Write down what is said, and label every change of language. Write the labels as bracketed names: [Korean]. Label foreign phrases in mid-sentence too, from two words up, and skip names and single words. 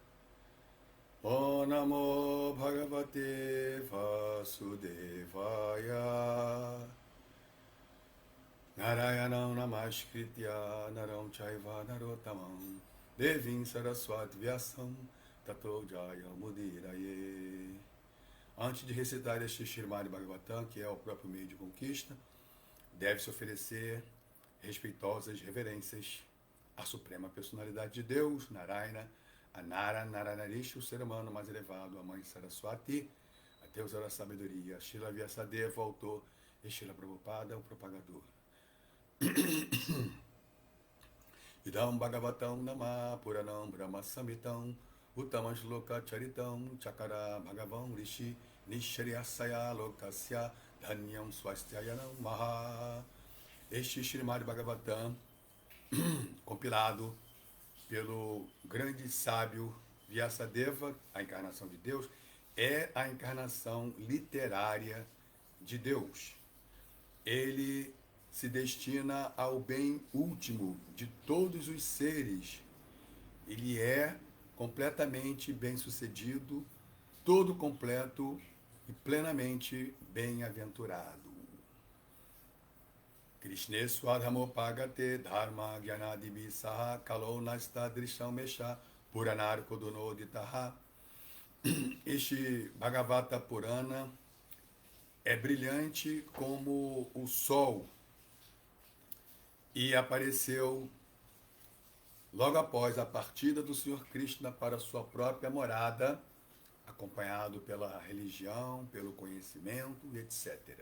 [Sanskrit] ओं नमो भगवते वासुदेवाय. नारायणं नमस्कृत्य नरं चैव नरोत्तमं देवीं सरस्वती व्यासं ततो जय मुदीरये. [Portuguese] Antes de recitar este Srimad Bhagavatam, que é o próprio meio de conquista, deve-se oferecer respeitosas reverências à Suprema Personalidade de Deus, Narayana, a Nara Naranarishi, o ser humano mais elevado, a Mãe Saraswati, a Deusa da Sabedoria, Srila Vyasadeva, o autor, e Srila Prabhupada, o propagador. [Sanskrit] इदं भागवतं नाम पुराणं ब्रह्म संहितम् उत्तम श्लोक चरितं चकार भगवम् ऋषि निश्रियसाय लोकस्य धन्यं स्वस्त्ययनं मह. [Portuguese] Este Srimad Bhagavatam, compilado pelo grande sábio Vyasadeva, a encarnação de Deus, é a encarnação literária de Deus. Ele se destina ao bem último de todos os seres. Ele é completamente bem-sucedido, todo completo e plenamente bem-aventurado. [Sanskrit] कृष्णे स्वधामोपगते धर्म ज्ञानादिभि सह कलो नष्ट दृशं मेष पुराणर् कोदुनोदितः. [Portuguese] Este Bhagavata Purana é brilhante como o sol e apareceu logo após a partida do Senhor Krishna para sua própria morada, acompanhado pela religião, pelo conhecimento, etc.